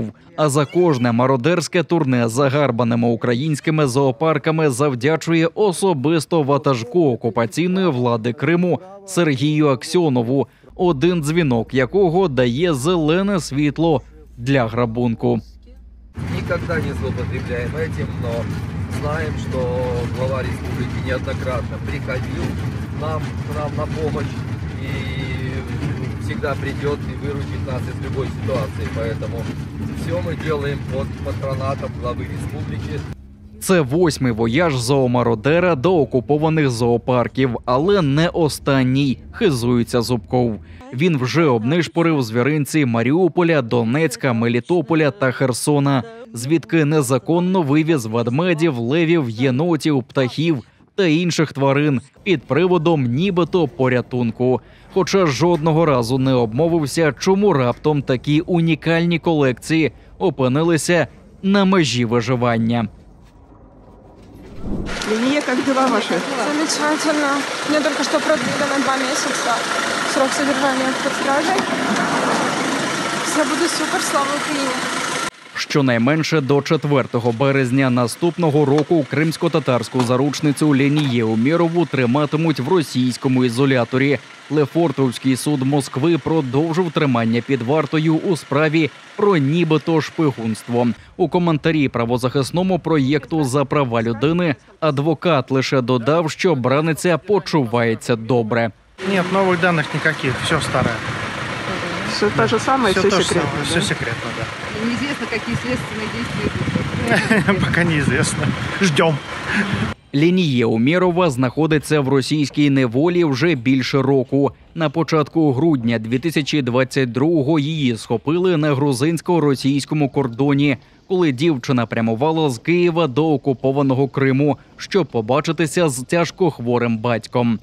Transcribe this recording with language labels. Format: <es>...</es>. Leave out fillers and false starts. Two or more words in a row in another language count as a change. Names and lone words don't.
<uk>А за кожне мародерське турне загарбаними українськими зоопарками завдячує особисто ватажку окупаційної влади Криму Сергію Аксьонову, один дзвінок якого дає зелене світло для грабунку.</uk> <ru>Никогда не злоупотребляем этим, но знаем, что глава республики неоднократно приходил нам на помощь и всегда придет и выручит нас из любой ситуации. Поэтому все мы делаем под патронатом главы республики.</ru> <uk>Це 8-й вояж зоомародера до окупованих зоопарків, але не останній, хизується Зубков. Він вже обнишпорив звіринці Маріуполя, Донецька, Мелітополя та Херсона, звідки незаконно вивіз ведмедів, левів, єнотів, птахів та інших тварин під приводом нібито порятунку. Хоча жодного разу не обмовився, чому раптом такі унікальні колекції опинилися на межі виживання.</uk> <ru>Линия, как дела ваши? Замечательно. Мне только что продлили на 2 месяца срок содержания под стражей.</ru> <uk>Все буде супер, слава Україні. Щонайменше до 4 березня наступного року кримсько-татарську заручницю Ленію Умєрову триматимуть в російському ізоляторі. Лефортовський суд Москви продовжив тримання під вартою у справі про нібито шпигунство. У коментарі правозахисному проєкту «За права людини» адвокат лише додав, що браниця почувається добре.</uk> <ru>Нет, новых данных никаких, все старое. Все то же самое, все секретно. Все секретно, да. Неизвестно, какие следственные действия идут. Пока неизвестно. Ждем.</ru> <uk>Ленія Умєрова знаходиться в російській неволі вже більше року. На початку грудня 2022-го її схопили на грузинсько-російському кордоні, коли дівчина прямувала з Києва до окупованого Криму, щоб побачитися з тяжкохворим батьком.</uk>